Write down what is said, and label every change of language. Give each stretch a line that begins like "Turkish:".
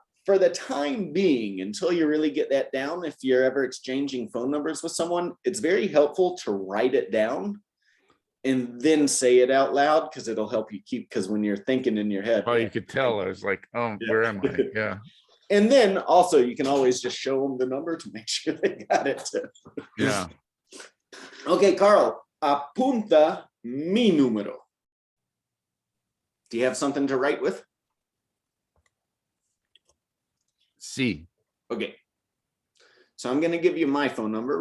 English: For the time being, until you really get that down, if you're ever exchanging phone numbers with someone, it's very helpful to write it down and then say it out loud, because it'll help you keep, because when you're thinking in your head. Oh, you could tell. I was like, oh, yeah. Where am I? Yeah. And then also you can always just show them the number to make sure they got it too. Yeah.
Spanish: Okay, Karl, apunta mi número.
English: Do you have something to write with?
Spanish: Sí.
English: Okay. So I'm going to give you my phone number.